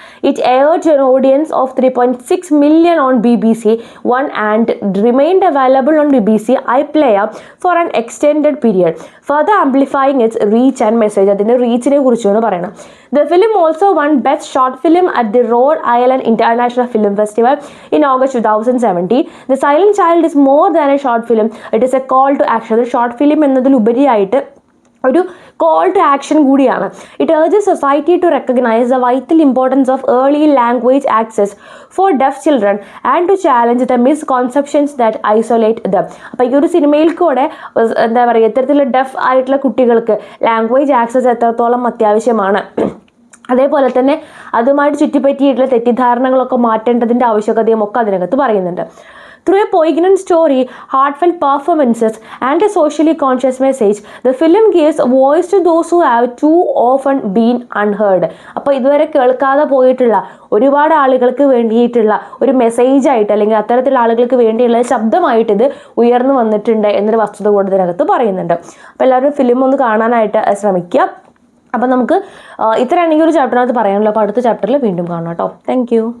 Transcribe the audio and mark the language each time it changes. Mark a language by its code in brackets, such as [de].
[en] It aired to an audience of 3.6 million on BBC One and remained available on BBC iPlayer for an extended period, further amplifying its reach and message. [ml] അതിൻ്റെ റീച്ചിനെ കുറിച്ചാണ് പറയണം. [en] The film also won Best Short Film at the Rhode Island International Film Festival in August 2017. The Silent Child is more than a short film. It is a call to action. [ml] ഒരു short film എന്നതിലുപരിയായിട്ട് ഒരു call to action കൂടിയാണ്. [en] It urges society to recognise the vital importance of early language access for deaf children and to challenge the misconceptions that isolate them. [ml] അപ്പോൾ ഈ ഒരു സിനിമയിൽ കൂടെ എന്താ പറയുക, ഇത്തരത്തിലുള്ള ഡെഫ് ആയിട്ടുള്ള കുട്ടികൾക്ക് ലാംഗ്വേജ് ആക്സസ് എത്രത്തോളം അത്യാവശ്യമാണ്, അതേപോലെ തന്നെ അതുമായിട്ട് ചുറ്റിപ്പറ്റിയിട്ടുള്ള തെറ്റിദ്ധാരണകളൊക്കെ മാറ്റേണ്ടതിൻ്റെ ആവശ്യകതയും ഒക്കെ അതിനകത്ത് പറയുന്നുണ്ട്. [en] Through a poignant story, heartfelt performances, and a socially conscious message, the film gives voice to those who have too often been unheard. [ml] അപ്പോൾ ഇതുവരെ കേൾക്കാതെ പോയിട്ടുള്ള ഒരുപാട് ആളുകൾക്ക് വേണ്ടിയിട്ടുള്ള ഒരു മെസ്സേജായിട്ട് അല്ലെങ്കിൽ അത്തരത്തിലുള്ള ആളുകൾക്ക് വേണ്ടിയുള്ള ശബ്ദമായിട്ട് ഇത് ഉയർന്നു വന്നിട്ടുണ്ട് എന്നൊരു വസ്തുത കൂടെ ഇതിനകത്ത് പറയുന്നുണ്ട്. അപ്പോൾ എല്ലാവരും ഫിലിം ഒന്ന് കാണാനായിട്ട് ശ്രമിക്കുക. അപ്പം നമുക്ക് ഇത്രയാണെങ്കിൽ ഒരു ചാപ്റ്ററിനകത്ത് പറയാനുള്ളൂ. അപ്പോൾ അടുത്ത ചാപ്റ്ററിൽ വീണ്ടും കാണാം കേട്ടോ. താങ്ക്